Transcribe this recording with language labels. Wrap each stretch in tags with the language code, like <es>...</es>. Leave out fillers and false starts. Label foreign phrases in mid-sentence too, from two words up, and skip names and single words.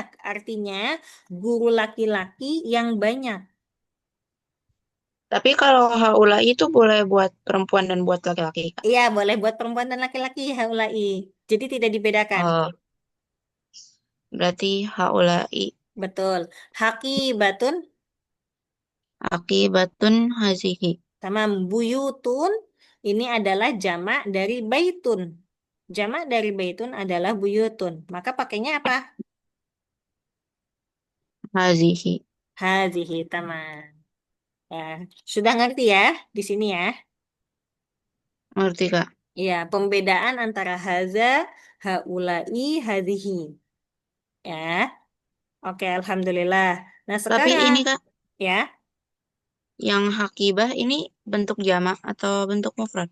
<id>Artinya guru laki-laki yang banyak. Tapi kalau haulai itu boleh buat perempuan dan buat laki-laki, Kak. Iya, boleh buat perempuan dan laki-laki haulai. Jadi tidak dibedakan. Oh, berarti haulai Betul. Haki batun,</id> <ar>حقيبةٌ هذه.</ar> <id>tamam. Buyutun, ini adalah jamak dari baitun. Jamak dari baitun adalah buyutun. Maka pakainya apa? Hazihi.</id> <ar>هذه، تمام.</ar> <id>Ya, sudah ngerti ya di sini ya? Ngerti, Kak. Iya, pembedaan antara</id> <ar>هذا، هؤلاء، هذه.</ar> <id>Ya, oke, alhamdulillah. Nah, Tapi sekarang, ini, Kak, ya, yang hakibah ini bentuk jamak atau bentuk mufrad?</id>